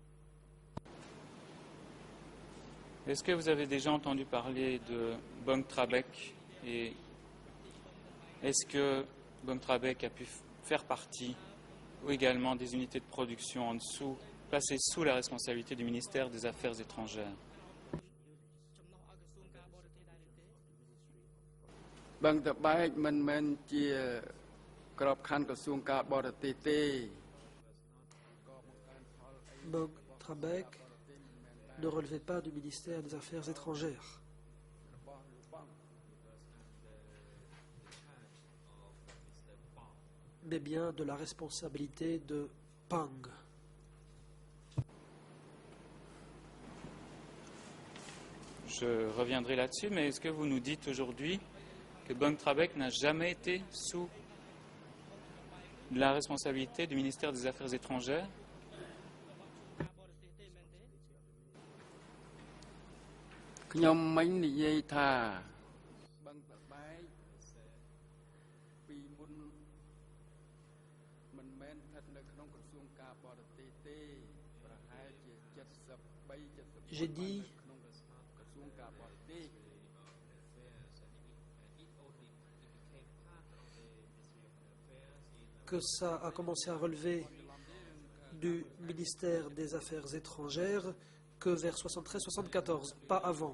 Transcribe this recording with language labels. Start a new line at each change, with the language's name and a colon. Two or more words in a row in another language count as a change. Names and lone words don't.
French: Est-ce que vous avez déjà entendu parler de Bong Trabek et est-ce que Bong Trabek a pu faire partie ou également des unités de production en dessous, placées sous la responsabilité du ministère des Affaires étrangères?
Khmer: បឹងតបែកមិនមែនជាក្របខ័ណ្ឌក្រសួងការបរទេសទេ
French: Bong Trabek ne relevait pas du ministère des Affaires étrangères. Mais bien de la responsabilité de Pang. Je reviendrai là-dessus, mais est-ce que vous nous dites aujourd'hui que Bong Trabek n'a jamais été sous la responsabilité du ministère des Affaires étrangères?
Khmer: ខ្ញុំមិញនិយាយថាបឹងតបែកពីមុនមិនមែនស្ថិតនៅក្នុងក្រសួងការបរទេសទេប្រហែលជា73
French: J'ai dit que ça a commencé à relever du ministère des Affaires étrangères que vers 73-74, pas avant.